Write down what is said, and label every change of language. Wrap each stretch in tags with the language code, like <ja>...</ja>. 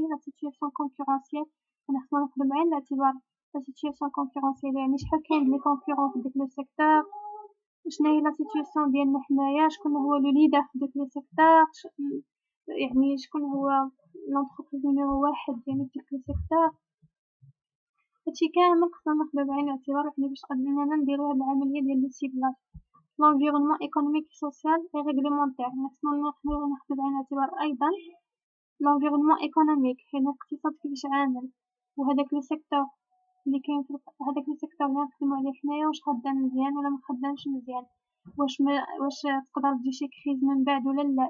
<ar>لا سيتوياسيون كونكورونسيال، انا خصنا ناخدو بعين الاعتبار لا سيتوياسيون كونكورونسيال، يعني شحال كاين لي كونكورون في ديك لو سيكتور، شنو هي لا سيتوياسيون ديالنا حنايا، شكون هو لو ليدر في داك لو سيكتور، يعني شكون هو لونتربريز نيميرو واحد يعني في ديك لو سيكتور. هادشي كامل خصنا ناخدو بعين الاعتبار يعني باش اننا نديرو هاد العمليه ديال لو سيبلاج.</ar> <fr>l'environnement économique, social et réglementaire.</fr> <ar>خصنا ناخدو بعين الاعتبار ايضا</ar> <fr>l'environnement économique،</fr> <ar>يعني الاقتصاد كيفاش عامل، وهداك لو سيكتور اللي كاين في هداك لو سيكتور اللي نخدمو عليه حنايا واش خدام مزيان ولا مخدامش مزيان، واش تقدر تجي شي كريز من بعد ولا لا.</ar>